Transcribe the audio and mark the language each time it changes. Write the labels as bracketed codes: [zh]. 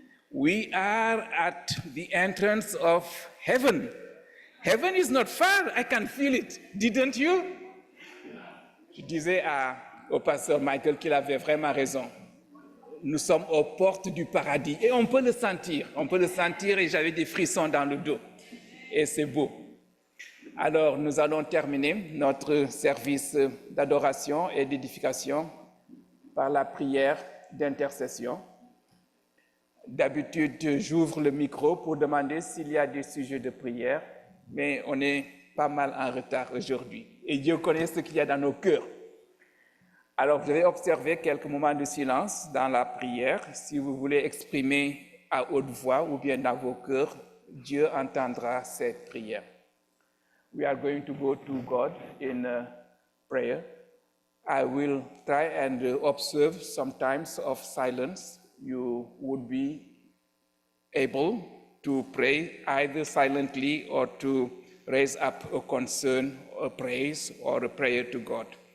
[en] We are at the entrance of heaven. Heaven is not far. I can feel it. Didn't you? [fr] Je disais au pasteur Michael qu'il avait vraiment raison. Nous sommes aux portes du paradis et on peut le sentir. On peut le sentir et j'avais des frissons dans le dos. Et c'est beau. Alors, nous allons terminer notre service d'adoration et d'édification par la prière d'intercession. D'habitude, j'ouvre le micro pour demander s'il y a des sujets de prière, mais on est pas mal en retard aujourd'hui. Et Dieu connaît ce qu'il y a dans nos cœurs. Alors, je vais observer quelques moments de silence dans la prière. Si vous voulez exprimer à haute voix ou bien dans vos cœurs, Dieu entendra cette prière. [en] We are going to go to God in prayer. I will try and observe some times of silence. You would be able to pray either silently or to raise up a concern, a praise, or a prayer to God.